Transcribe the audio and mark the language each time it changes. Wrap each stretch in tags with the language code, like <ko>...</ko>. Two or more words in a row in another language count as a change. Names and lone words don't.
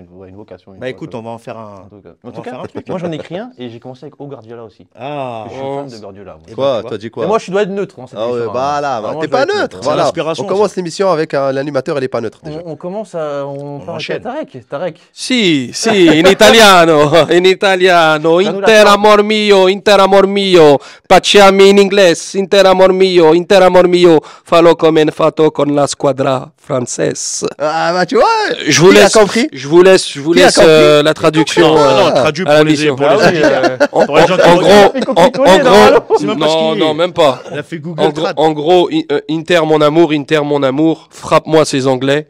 <fr>Bah écoute, on va en faire un. En on tout va faire cas, un truc. moi j'en ai écrit un et j'ai commencé avec O Guardiola aussi. Ah. Je suis Oh. fan de Guardiola. moi. Et Quoi? bah, T'as dit Et quoi? moi, je dois être neutre. Hein, cette Ah ouais, émission, hein. voilà, Vraiment, t'es je dois pas être neutre. C'est Voilà. l'inspiration, On commence l'émission avec l'animateur, il est pas neutre déjà. On commence à. On parle enchaîne. avec Tarek.</fr> <it>Si, in italiano, inter amor mio, paciami in inglese, inter amor mio, fallo come fatto con la squadra française.</it> <fr>Ah bah tu vois, Je vous qui a laisse, compris? je vous laisse Qui a compris? la traduction. Non, traduit à la pour les mission. pour Ah les oui, auditeurs. Pour les gens qui En regardent. gros, Il en copier-coller, normalement. C'est même pas ce non, qu'il est. non, même pas. Il a fait Google Trad. En gros, Inter mon amour, frappe-moi ces Anglais.</fr>